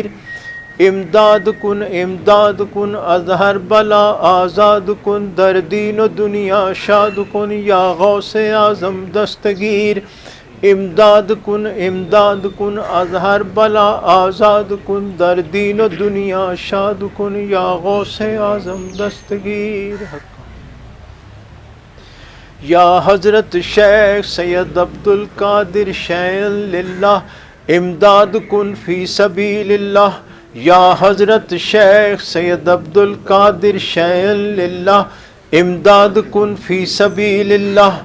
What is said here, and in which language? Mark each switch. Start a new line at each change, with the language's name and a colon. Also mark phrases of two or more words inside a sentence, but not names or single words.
Persian: امداد کن از ہر بلا آزاد کن، در دین و دنیا شاد کن یا غوث اعظم دستگیر. امداد کن از ہر بلا آزاد کن، در دین و دنیا شاد کن یا غوث اعظم دستگیر. یا حضرت شیخ سید عبدالقادر
Arabic: شیئا للہ
Persian: امداد کن
Arabic: فی سبیل اللہ.
Persian: یا حضرت شیخ سید عبدالقادر
Arabic: شیئا للہ
Persian: امداد کن
Arabic: فی سبیل اللہ.